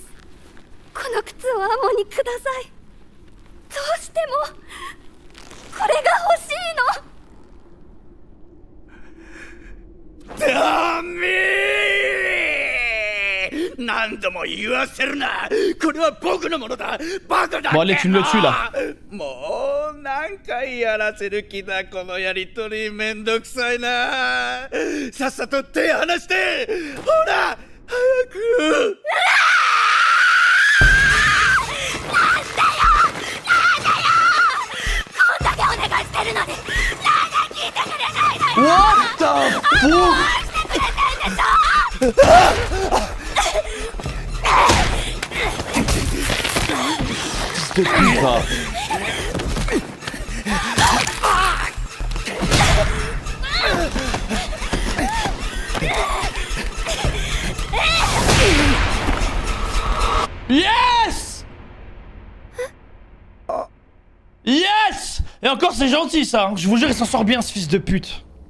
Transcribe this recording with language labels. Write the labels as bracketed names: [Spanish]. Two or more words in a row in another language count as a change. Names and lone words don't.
[Japanese] この靴をアモにください。どうしてもこれが欲しいの。ダメ！何度も言わせるな。これは僕のものだ。バカだ。 [French] Bon, allez, tu me le tues là. [Japanese] もう何回やらせる気だ。このやりとりめんどくさいな。さっさと手離して。ほら、早く。こんだけお願いしてるのになんで聞いてくれないのよ。 [English] What the fuck? [French] fils de pute か。Yes! [English] Yes! [French] Et encore c'est gentil ça, hein. Je vous jure il s'en sort bien ce fils de pute.